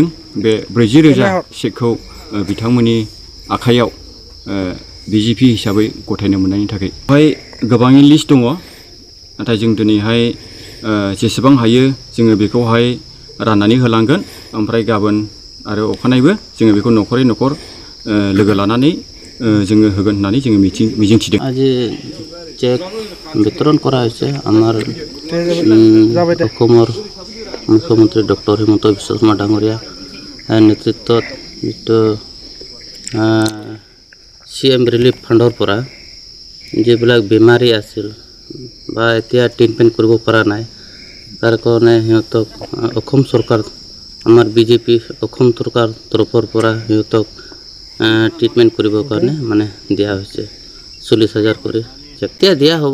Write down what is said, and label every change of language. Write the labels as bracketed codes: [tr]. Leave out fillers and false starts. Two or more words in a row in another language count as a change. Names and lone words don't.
[brx] बे 40,000 चेकखौ बिथांमोननि आखायाव BJP हिसाबै गथायनो मोननायनि थाखाय। बेवहाय गोबांनि लिस्ट दङ, नाथाय जों दिनैहाय जेसेबां हायो जोङो बेखौहाय राननानै होलांगोन। ओमफ्राय गाबोन आरो अखानायैबो जोङो बेखौ न'खरै न'खर लोगो लानानै जोङो होगोन होननानै जोङो मिजिंथिदों। [as] আজি চেক বিতৰণ কৰা হৈছে আমাৰ অসমৰ মুখ্যমন্ত্ৰী ডক্টৰ হিমন্ত বিশ্ব শৰ্মা ডাঙৰীয়া নেতৃত্বত যিটো CM ৰিলিফ ফাণ্ডৰ পৰা যিবিলাক বেমাৰী আছিল বা এতিয়া ট্ৰিটমেণ্ট কৰিব পৰা নাই, তাৰ কাৰণে সিহঁতক অসম চৰকাৰ আমাৰ BJP অসম চৰকাৰ তৰফৰ পৰা সিহঁতক ট্ৰিটমেণ্ট কৰিবৰ কাৰণে মানে দিয়া হৈছে 40,000 কৰি চেক দিয়া হ'ব।